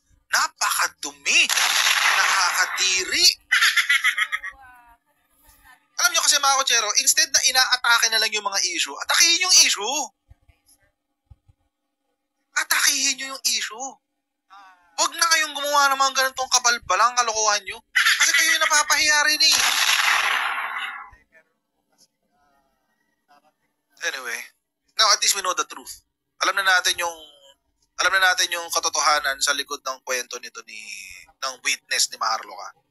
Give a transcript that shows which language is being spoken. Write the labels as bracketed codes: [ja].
[tl] Napakadumi. Nakakadiri. Alam nyo kasi mga kotsero, instead na ina-atake na lang yung mga issue, atakihin yung issue. Atakihin nyo yung issue. Huwag na kayong gumawa ng mga ganitong kabalbalang kalokohan nyo. Kasi kayo yung napapahiya rin [en] Anyway, now at least we know the truth. [tl] Alam na natin yung katotohanan sa likod ng kwento nito ng witness ni Maharlika.